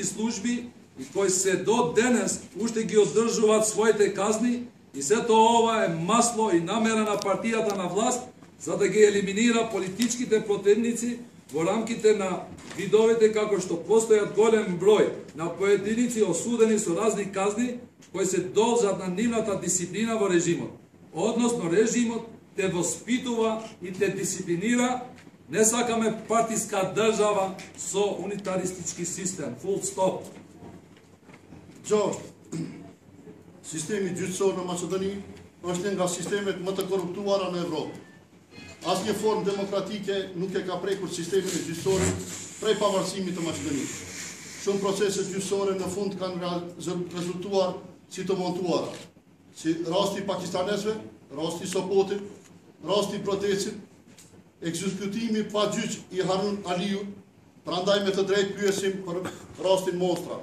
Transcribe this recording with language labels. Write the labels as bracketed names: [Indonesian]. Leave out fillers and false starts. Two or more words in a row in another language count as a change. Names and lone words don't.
[Macedonian] служби и кои се до денес уште ги одржуваат своите казни, и сето ова е масло и намера на партијата на власт за да ги елиминира политичките противници во рамките на видовите, како што постојат голем број на поединици осудени со разни казни кои се должат на нивната дисциплина во режимот. Односно режимот те воспитува и те дисциплинира. Не сакаме партиска држава со унитаристички систем. [English] Full stop. [Albanian] 6. Sistemi gjyqësor në Maqedoni është një nga sistemet më të korruptuara në Evropë. Asnjë formë demokratike nuk e ka prekur sistemin e gjyqësorit prej pavarësimit të Maqedonisë. Shumë procese gjyqësore në fund kanë rezultuar si të montuara, si rasti pakistanesve, rasti Sopotit, rasti Protecit, ekzekutimi pa gjyq i Harun Aliut, prandaj me të drejtë pyesim për rastin Mostra.